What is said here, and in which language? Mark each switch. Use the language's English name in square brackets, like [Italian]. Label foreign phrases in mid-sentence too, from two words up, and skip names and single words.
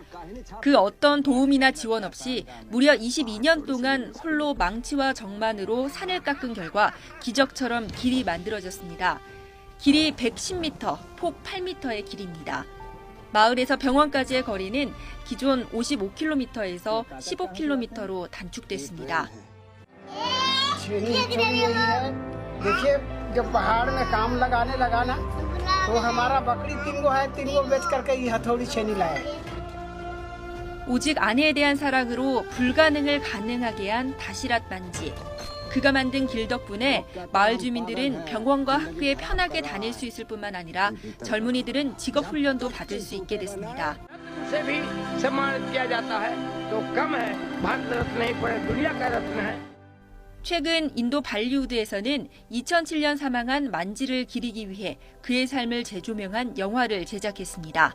[Korean] 그 어떤 도움이나 지원 없이 무려 22년 동안 홀로 망치와 정만으로 산을 깎은 결과 기적처럼 길이 만들어졌습니다. 길이 110m, 폭 8m의 길입니다. 마을에서 병원까지의 거리는 기존 55km에서 15km로 단축됐습니다. [Hindi] देखिए जब पहाड़ में काम लगाने लगा ना तो हमारा बकरी 3 है 3 बेच करके ये हथौड़ी छेनी लाया. [Korean] 오직 아내에 대한 사랑으로 불가능을 가능하게 한 다시랏 만지. 그가 만든 길 덕분에 마을 주민들은 병원과 학교에 편하게 다닐 수 있을 뿐만 아니라 젊은이들은 직업 훈련도 받을 수 있게 됐습니다. 최근 인도 발리우드에서는 2007년 사망한 만지를 기리기 위해 그의 삶을 재조명한 영화를 제작했습니다.